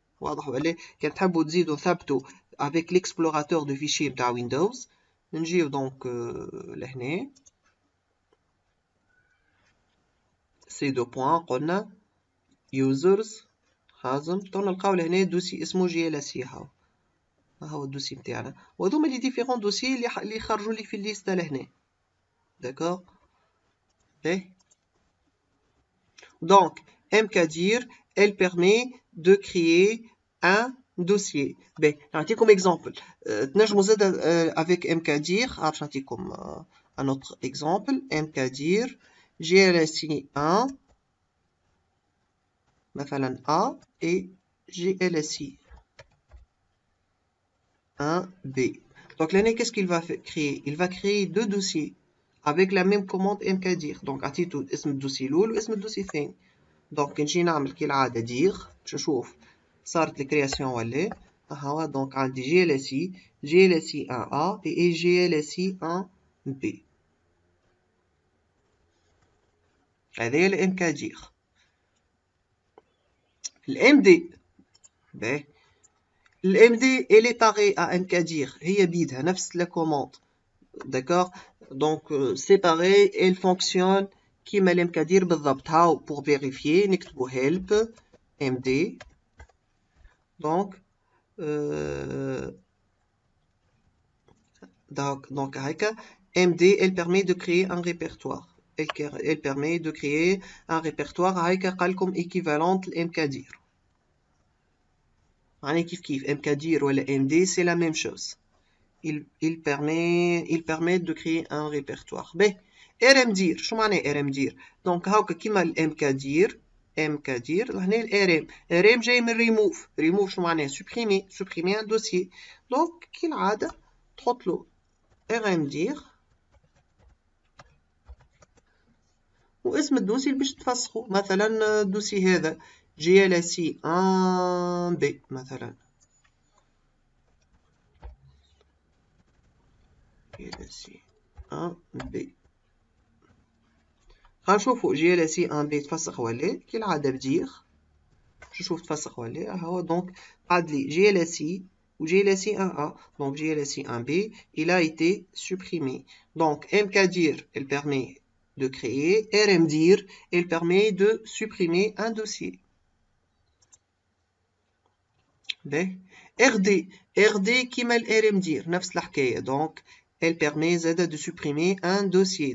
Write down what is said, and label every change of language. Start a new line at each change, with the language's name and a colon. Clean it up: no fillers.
Arabic: واضح ولا؟ كان تحبوا تزيدوا ثبتوا
French: avec l'explorateur de fichiers
Arabic: نتاع ويندوز نجيو دونك لهنا سي دو بوان قلنا users حازم تو نلقاو لهنا دوسي اسمه جي ال سي هاو الدوسي نتاعنا وهذوما لي ديفيرون دوسي اللي خرجوا لي في الليسته لهنا.
French: D'accord? Donc, mkdir, elle permet de créer un dossier.
Arabic: نعطيكم exemple. تنجموا زاد avec mkdir.
French: نعطيكم un autre exemple. mkdir glsi1 مثلا A et glsi 1B. Donc là, qu'est-ce qu'il va créer? Il va créer deux dossiers avec la même commande mkdir.
Arabic: Donc عطيتو اسم الدوسي الاول واسم الدوسي الثاني. دونك نجي نعمل كالعاده دير باش نشوف صارت الكرياسيون ولا هاو. دونك عندي جي ال سي 1 A et جي ال سي 1 B. هذا هي الامكادير. الام دي الام دي
French: elle est pareille à mkdir
Arabic: هي بيدها نفس لا كوموند.
French: D'accord? Donc c'est pareil, elle fonctionne
Arabic: كيما الامكادير بالضبط.
French: هاو pour vérifier نكتبو help md. Donc هكا md elle permet de créer un répertoire. Elle permet de créer un répertoire
Arabic: هكا قالكم
French: équivalente l'mkdir.
Arabic: يعني كيف
French: mkdir ولا md c'est la même chose. Il permet de créer un répertoire.
Arabic: rmdir شو معناه rmdir؟ دونك هاكا كيما الامكادير هنا الrm جاي من remove شو معناه
French: supprimer un dossier.
Arabic: دونك كالعادة تحط له rmdir واسم الدوسي اللي باش تفسخه. مثلا الدوسي هذا glsi1b مثلا glsi1b. غنشوفو glsi1b تفسخ ولا كالعادة بدير نشوف تفسخ ولا هو. دونك قعد لي glsi ou glsi1a.
French: Donc glsi1b il a été supprimé. Donc mkdir elle permet de créer, rmdir elle permet de supprimer un dossier.
Arabic: rd كيما rmdir نفس الحكاية.
French: donc elle permet زادة de supprimer un dossier.